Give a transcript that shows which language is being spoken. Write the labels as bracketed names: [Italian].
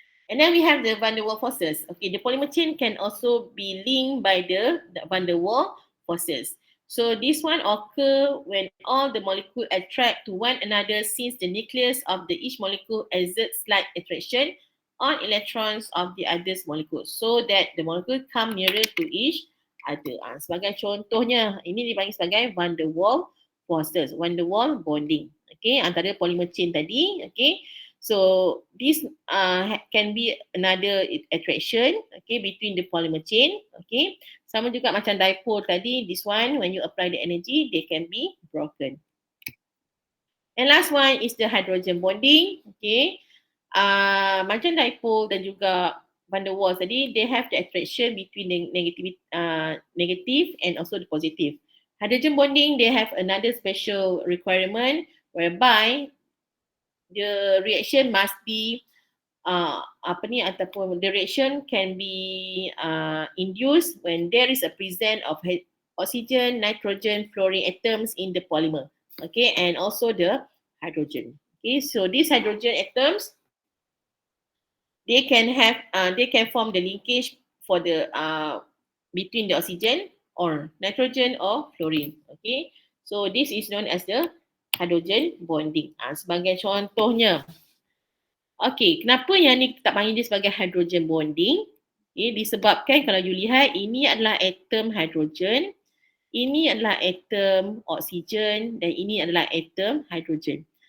[English] And then we have the van der Waals forces. Okay, the polymer chain can also be linked by the van der Waals forces. So this one occur when all the molecules attract to one another, since the nucleus of the each molecule exerts slight attraction on electrons of the other molecule, so that the molecule come nearer to each other. [Malay] Sebagai contohnya, ini dipanggil sebagai van der Waals forces, van der Waals bonding. Okay, antara polymer chain tadi. [English] Okay, so this can be another attraction, okay, between the polymer chain. Okay, [Malay] sama juga macam dipole tadi. [English] This one, when you apply the energy, they can be broken. And last one is the hydrogen bonding. Okay, [Malay] macam dipole dan juga [English] van der Waals tadi, they have the attraction between the negative and also the positive. Hydrogen bonding, they have another special requirement whereby the reaction must be ataupun the reaction can be induced when there is a presence of oxygen, nitrogen, fluorine atoms in the polymer. Okay, and also the hydrogen. Okay, so these hydrogen atoms, they can form the linkage for the between the oxygen or nitrogen or fluorine. Okay, so this is known as the hydrogen bonding. [Malay] Sebagai contohnya, okey, kenapa yang ni tak panggil dia sebagai hydrogen bonding? Okay, disebabkan kalau you lihat, ini adalah atom hydrogen, ini adalah atom oksigen dan ini adalah atom hydrogen.